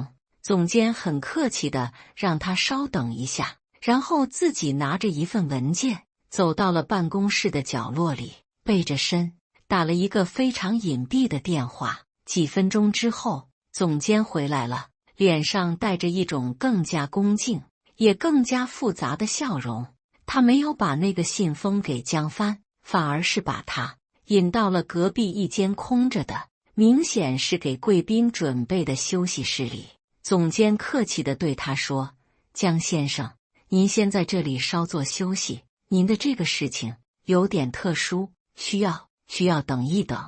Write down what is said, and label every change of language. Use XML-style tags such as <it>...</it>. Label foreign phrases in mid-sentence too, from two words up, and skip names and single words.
<zh>總監很客氣地讓他稍等一下，然後自己拿着一份文件走到了辦公室的角落裡，背着身打了一個非常隱蔽的電話。幾分鐘之後，總監回來了，臉上帶着一種更加恭敬也更加複雜的笑容。他沒有把那個信封給江帆，反而是把他引到了隔壁一間空着的、明顯是給貴賓準備的休息室裡。總監客氣地對他說：“江先生，您先在這裡稍作休息，您的這個事情有點特殊，需要等一等。”</zh>